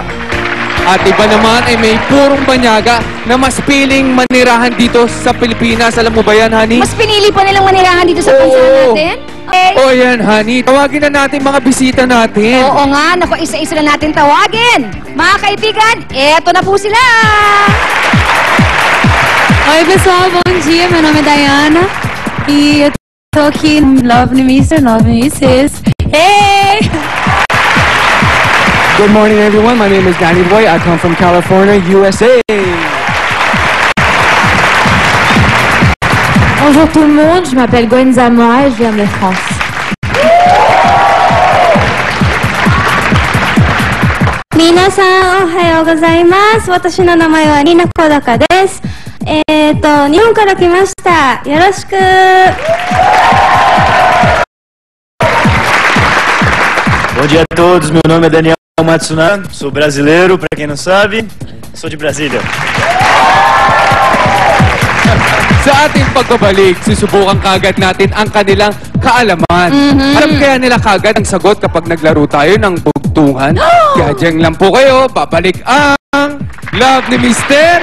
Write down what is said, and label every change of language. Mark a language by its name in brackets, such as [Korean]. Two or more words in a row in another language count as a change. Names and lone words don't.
[Filipino] At iba naman ay may purong banyaga na mas piling manirahan dito sa Pilipinas. Alam mo ba yan, honey? Mas pinili pa nilang manirahan dito sa bansa natin? Oh, yan, honey. Tawagin na natin mga bisita natin. Oo nga, naku, isa-isa na natin tawagin. Mga kaibigan, eto na po sila! [Portuguese] Oi, pessoal, bom dia. Meu nome é Diana e eu tô aqui no Love ni Mr. Love ni Mrs. Hey! [English] Good morning, everyone. My name is Danny Boy. I come from California, USA. [French] Bonjour tout le monde, je m'appelle Gwen Zamora et je viens de France. [Japanese] みなさん、おはようございます. Watashi no namae wa Rina Kodaka desu. 日本から来ました。よろしく。 [Portuguese] Bom dia a todos, meu nome é Daniel Matsunan, sou brasileiro, para quem não sabe, sou de Brasília. [Filipino] Sa ating pagbabalik, susubukan kagad natin ang kanilang kaalaman. Alam kaya nila kagad ang sagot kapag naglaro tayo ng bugtungan? Kaya dyan lang po kayo, babalik ang Love ni Mr.